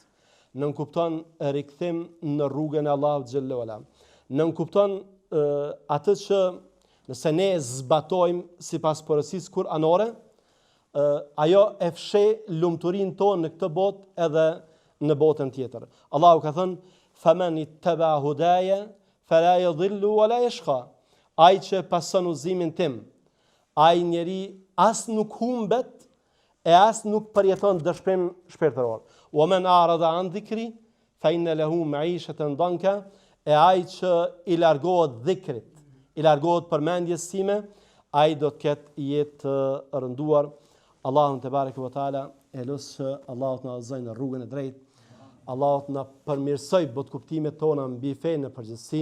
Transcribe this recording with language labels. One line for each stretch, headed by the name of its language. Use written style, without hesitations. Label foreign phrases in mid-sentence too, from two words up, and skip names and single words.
Albanian: Nënkupton rikthim në rrugën e Allahut
Arabic: جل وعلا.
Albanian: Nënkupton atë që nëse ne zbatojmë sipas porosisë kuranore, ajo e fshe lumturinë tonë në këtë botë edhe në botën tjetër. Allahu ka thënë:
Arabic: "فمن اتبع هداي فلا يضل ولا يشقى."
Albanian: Ai që pason udhëzimin tim, ai njeri as nuk humbet e as nuk përjeton dëshpërim shpirtëror.
Arabic: "ومن أعرض عن ذكري فإن له معيشة ضنكا."
Albanian: E ai që i largohet dhikrit, i largohet përmendjes time, ai do të ketë jetë rënduar. Allahun
Arabic: تبارك وتعالى
Albanian: e lusë Allahut na udhëzoj në rrugën e drejtë. Allahut na përmirësoj botkuptimet tona mbi fenë në përgjithësi.